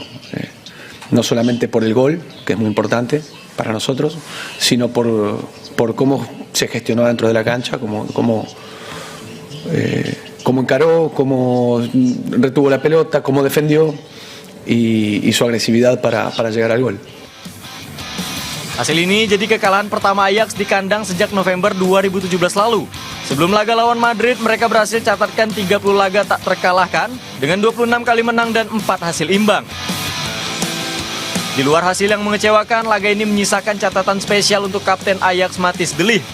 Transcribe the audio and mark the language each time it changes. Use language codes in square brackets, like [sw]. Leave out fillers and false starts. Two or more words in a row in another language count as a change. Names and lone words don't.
[es] No solamente por el gol, que es muy importante para nosotros, sino por cómo se gestionó dentro de la cancha, cómo encaró, cómo retuvo la pelota, cómo defendió y su agresividad para llegar al gol. [id] Hasil ini jadi kekalahan pertama Ajax di kandang sejak November 2017 lalu. Sebelum laga lawan Madrid, mereka berhasil catatkan 30 laga tak terkalahkan dengan 26 kali menang dan 4 hasil imbang. Di luar hasil yang mengecewakan, laga ini menyisakan catatan spesial untuk kapten Ajax Matthijs de Ligt.